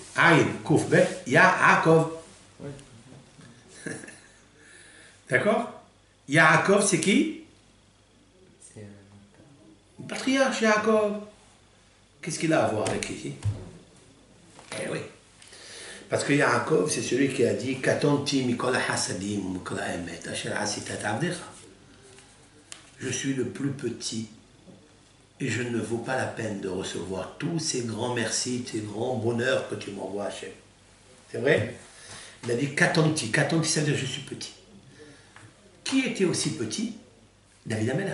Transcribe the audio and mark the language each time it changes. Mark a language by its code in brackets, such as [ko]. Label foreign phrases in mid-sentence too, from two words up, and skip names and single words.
[he] יוד, עין, קוף, בית. יעקב. D'accord? [fr] Yaakov, c'est qui? C'est Le patriarche Yaakov. Qu'est-ce qu'il a à voir avec ici? Eh oui. Parce que Yaakov, c'est celui qui a dit [he] קטנתי מכל החסדים מכל אמת אשר עשית עבדך. [fr] Je suis le plus petit et je ne vaux pas la peine de recevoir tous ces grands merci, ces grands bonheurs que tu m'envoies, Hachem. C'est vrai? Il a dit Katonti. Katonti, ça veut dire je suis petit. Qui était aussi petit? David Ameller.